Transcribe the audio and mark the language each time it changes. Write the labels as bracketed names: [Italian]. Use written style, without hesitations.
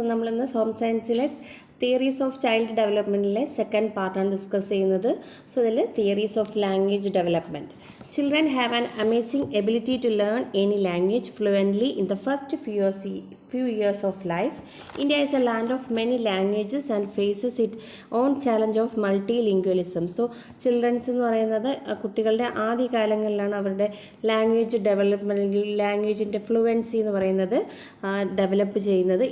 [Malayalam] നമ്മളിന്ന് home സയൻസിലെ theories of child ഡെവലപ്മെൻറ്റിലെ second പാർട്ടാണ് discuss ചെയ്യുന്നത്. [English] So ഇതിൽ theories of language development. Children have an amazing ability to learn any language fluently in the first few years of life. India is a land of many languages and faces its own challenge of multilingualism. [Malayalam] So children's എന്ന് പറയുന്നത് കുട്ടികളുടെ ആദ്യ കാലങ്ങളിലാണ് അവരുടെ language development, ലാംഗ്വേജിൻ്റെ fluency എന്ന് പറയുന്നത് develop ചെയ്യുന്നത്.